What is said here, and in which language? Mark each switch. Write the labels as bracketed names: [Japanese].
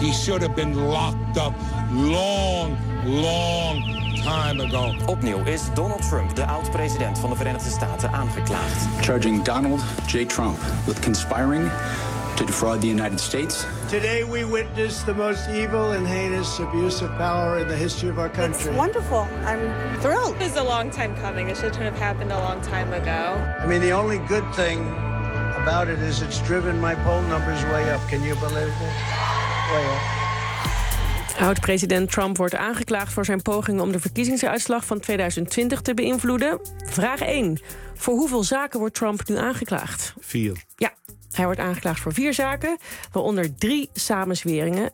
[English] He should have been locked up long, long time ago. [Dutch] Opnieuw is Donald Trump, de oud-president van de Verenigde Staten, aangeklaagd. [English] Charging Donald J. Trump with conspiring to defraud the United States. Today we witness the most evil and heinous abuse of power in the history of our country. It's wonderful. I'm thrilled. It was a long time coming. It shouldn't have happened a long time ago. I mean, the only good thing about it is it's driven my poll numbers way up. Can you believe it? Way up. [Dutch] Oud-president Trump wordt aangeklaagd voor zijn poging om de verkiezingsuitslag van 2020 te beïnvloeden. Vraag 1. Voor hoeveel zaken wordt Trump nu aangeklaagd? 4. Ja, hij wordt aangeklaagd voor 4 zaken, waaronder 3 samenzweringen.